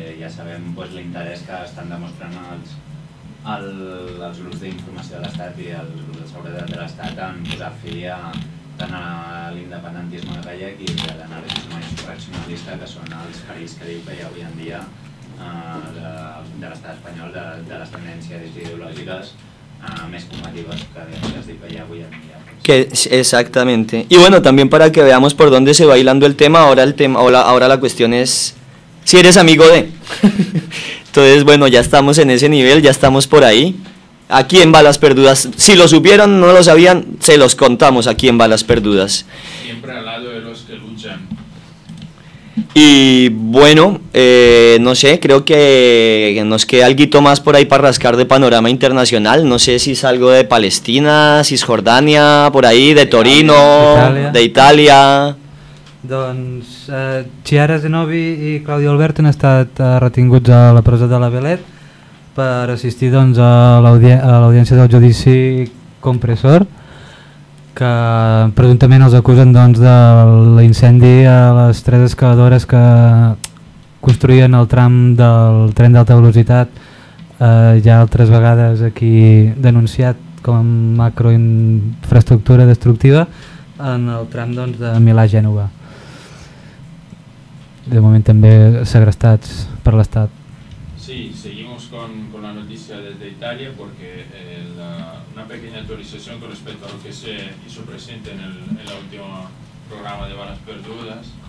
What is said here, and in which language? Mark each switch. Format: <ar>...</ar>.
<ca>Ya sabem pues, l'interès que estan demostrant els grups d'informació de l'Estat i els grups de seguretat de l'Estat en posar fi a, tant a l'independentisme de Gallec i a l'anarquisme insurreccionalista, que són els perills que diu que hi ha avui en dia de l'Estat espanyol, de les tendències ideològiques més combatives que es diu que hi ha avui en dia.</ca> <es>Que exactamente. Y bueno, también para que veamos por dónde se va hilando el tema, ahora la cuestión es si eres amigo de. Entonces, bueno, ya estamos en ese nivel, ya estamos por ahí. Aquí en Balas Perdudas, si lo supieron, no lo sabían, se los contamos aquí en Balas Perdudas. Siempre al lado de los que luchan. Y bueno, no sé, creo que nos queda alguito más por ahí para rascar de panorama internacional. No sé si salgo de Palestina, Cisjordania, por ahí, de Torino, Italia. De Italia.</es> <ca>Doncs Chiara Zenobi i Claudio Albert han estat retinguts a la presó de la Belet per assistir doncs, a l'audiència del judici compressor, que presumptament els acusen doncs, de l'incendi a les tres excavadores que construïen el tram del tren d'alta velocitat, ja altres vegades aquí denunciat com a macroinfraestructura destructiva en el tram doncs, de Milà-Gènova. De moment també segrestats per l'Estat.</ca> <es>Sí, seguimos con la noticia desde Italia porque una pequeña actualización con respecto a lo que se hizo presente en el último programa de Balas Perdudas.</es>